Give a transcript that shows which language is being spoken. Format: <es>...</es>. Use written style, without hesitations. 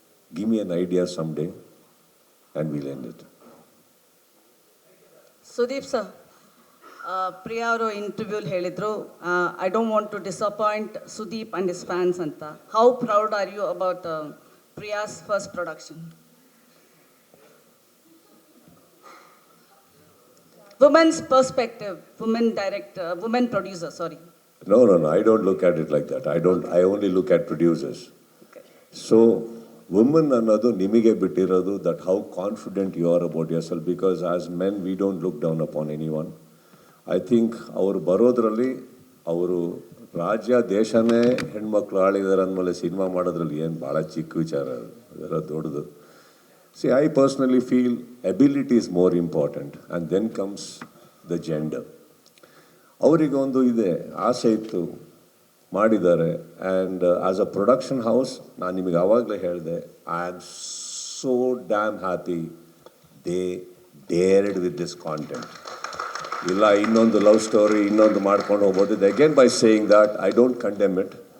<en>Give me an idea some day and will end it.</en> <kn>Sudeep sir, Priya ಅವರು ಇಂಟರ್ವ್ಯೂಲಿ ಹೇಳಿದರು,</kn> <en>I don't want to disappoint Sudeep and his fans ಅಂತ. How proud are you about Priya's first production? Women's perspective, women director, women producer, sorry. No, I don't look at it like that. I only look at producers. Okay. So, women</en> <kn>ಅನ್ನೋದು ನಿಮಗೆ ಬಿಟ್ಟಿರೋದು,</kn> <en>that how confident you are about yourself, because as men we don't look down upon anyone. I think</en> <kn>ಅವರು ಬರೋದ್ರಲ್ಲಿ ಅವರು ರಾಜ್ಯ ದೇಶನೇ ಹೆಣ್ಮಕ್ಳು ಆಳಿದ್ದಾರೆ ಅಂದಮೇಲೆ cinema ಮಾಡೋದ್ರಲ್ಲಿ ಏನು ಭಾಳ ಚಿಕ್ಕ ವಿಚಾರ ಅದು. ಅದೆಲ್ಲ ದೊಡ್ಡದು.</kn> <en>See, I personally feel ability is more important and then comes the gender.</en> <kn>ಅವರಿಗೆ ಒಂದು ಇದೆ, ಆಸೆ ಇತ್ತು, ಮಾಡಿದ್ದಾರೆ.</kn> <en>and as a production house</en> <kn>ನಾನು ನಿಮಗೆ ಆವಾಗಲೇ ಹೇಳಿದೆ,</kn> <en>I am so damn happy they dared with this content.</en> <kn>ಇಲ್ಲ ಇನ್ನೊಂದು ಲವ್ ಸ್ಟೋರಿ ಇನ್ನೊಂದು ಮಾಡ್ಕೊಂಡು ಹೋಗ್ಬೋದು.</kn> <en>Again by saying that I don't condemn it.</en>